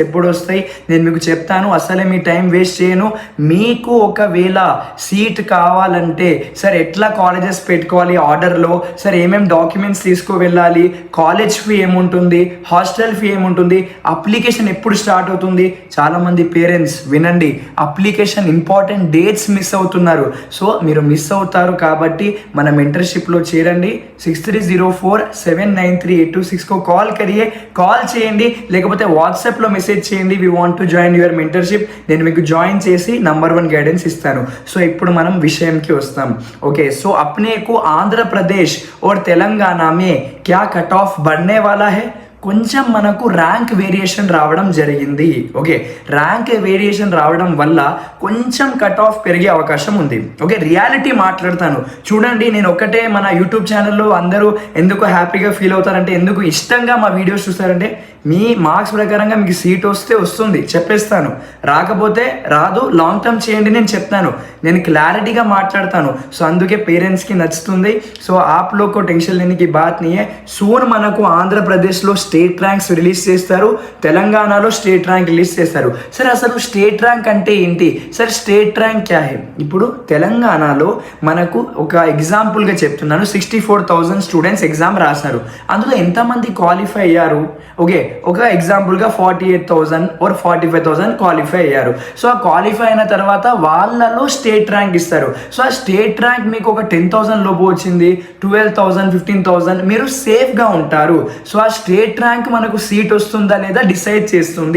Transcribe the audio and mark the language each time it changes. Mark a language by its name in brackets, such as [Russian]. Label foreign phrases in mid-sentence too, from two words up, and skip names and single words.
[Telugu] ఎప్పుడు వస్తాయి నేను మీకు చెప్తాను అసలే మీ టైం వేస్ట్ చేయను మీకు ఒకవేళ సీట్ కావాలంటే సార్ ఎట్లా కాలేజెస్ పెట్టుకోవాలి ఆర్డర్లో సార్ ఏమేమి డాక్యుమెంట్స్ తీసుకు వెళ్ళాలి [English] college fee [Telugu] ఏముంటుంది [English] hostel fee [Telugu] ఏముంటుంది అప్లికేషన్ ఎప్పుడు స్టార్ట్ అవుతుంది చాలామంది పేరెంట్స్ వినండి [English] application important dates [Telugu] మిస్ అవుతున్నారు సో మీరు మిస్ అవుతారు కాబట్టి మన మెంటర్షిప్లో చేరండి 6304793826 [Hindi] कॉल करिए [Telugu] కాల్ చేయండి లేకపోతే వాట్సాప్లో మెసేజ్ చేయండి [English] we want to join your mentorship [Telugu] నేను మీకు జాయిన్ చేసి [English] number 1 guidance [Telugu] ఇస్తాను సో ఇప్పుడు మనం విషయంకి వస్తాం [Hindi] ओके सो अपने को आंध्र प्रदेश और तेलंगाना में क्या कट ऑफ बढ़ने वाला है [Telugu] కొంచెం మనకు [English] rank variation [Telugu] రావడం జరిగింది ఓకే [English] rank variation [Telugu] రావడం వల్ల కొంచెం [English] cut off [Telugu] పెరిగే అవకాశం ఉంది ఓకే రియాలిటీ మాట్లాడతాను చూడండి నేను ఒకటే మన యూట్యూబ్ ఛానల్లో అందరూ ఎందుకు హ్యాపీగా ఫీల్ అవుతారంటే ఎందుకు ఇష్టంగా మా వీడియోస్ చూస్తారంటే మీ మార్క్స్ ప్రకారంగా మీకు సీట్ వస్తే వస్తుంది చెప్పేస్తాను రాకపోతే రాదు [English] long term [Telugu] చేయండి నేను చెప్తాను నేను క్లారిటీగా మాట్లాడతాను సో అందుకే పేరెంట్స్కి నచ్చుతుంది సో [Hindi] आप लोग को टेंशन लेने की बात नहीं है [Telugu] सून మనకు ఆంధ్రప్రదేశ్లో [English] state ranks release [Telugu] చేస్తారు తెలంగాణలో [English] state rank release [Telugu] చేస్తారు సార్ అసలు [English] state rank [Telugu] అంటే ఏంటి సార్ [English] state rank [Hindi] क्या है [Telugu] ఇప్పుడు తెలంగాణలో మనకు ఒక ఎగ్జాంపుల్గా చెప్తున్నాను 64,000 స్టూడెంట్స్ ఎగ్జామ్ రాశారు అందులో ఎంతమంది క్వాలిఫై అయ్యారు ఓకే ఒక ఎగ్జాంపుల్గా 48,000 or 45,000 క్వాలిఫై అయ్యారు సో ఆ క్వాలిఫై అయిన తర్వాత వాళ్ళలో [English] state rank [Telugu] ఇస్తారు సో ఆ [English] state rank [Telugu] మీకు ఒక 10,000 లోపు వచ్చింది 12,000 15,000 మీరు సేఫ్గా ఉంటారు సో ఆ [English] state state rank [Telugu] మనకు సీట్ వస్తుందా లేదా డిసైడ్ చేస్తుంది.